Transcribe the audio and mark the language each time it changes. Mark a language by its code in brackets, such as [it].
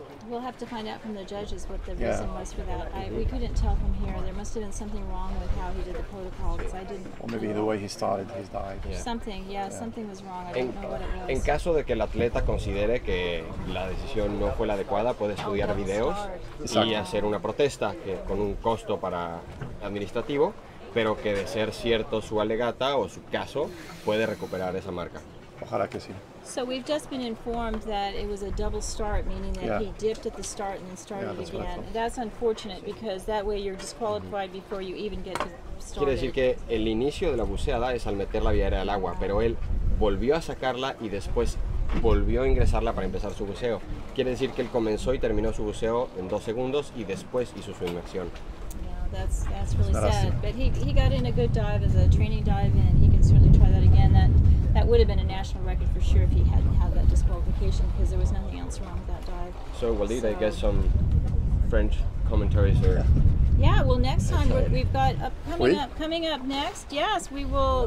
[en] We'll have to find out from the judges what the reason was for that. We couldn't tell from here. There must have been something wrong with how he did the protocol because I didn't. Or maybe the way he started his dive. Something, something was wrong. I don't know what it was. [es] En caso de que el atleta considere que la decisión no fue la adecuada, puede estudiar videos y hacer una protesta con un costo administrativo, pero que de ser cierto su alegata o su caso, puede recuperar esa marca. Ojalá que sí. [en] So we've just been informed that it was a double start, meaning that he dipped at the start and then started again. That's unfortunate because that way you're disqualified before you even get to start. [es] Quiere decir que el inicio de la buceada es al meter la vía aérea al agua, pero él volvió a sacarla y después volvió a ingresarla para empezar su buceo. Quiere decir que él comenzó y terminó su buceo en 2 segundos y después hizo su inmersión. [en] Yeah, that's really sad. But he got in a good dive as a training dive, and he can certainly try that again. That would have been a national record for sure if he hadn't had that disqualification because there was nothing else wrong with that dive. So Walid, I guess some French commentaries are. Yeah, well, next time we've got coming up next. Yes, we will.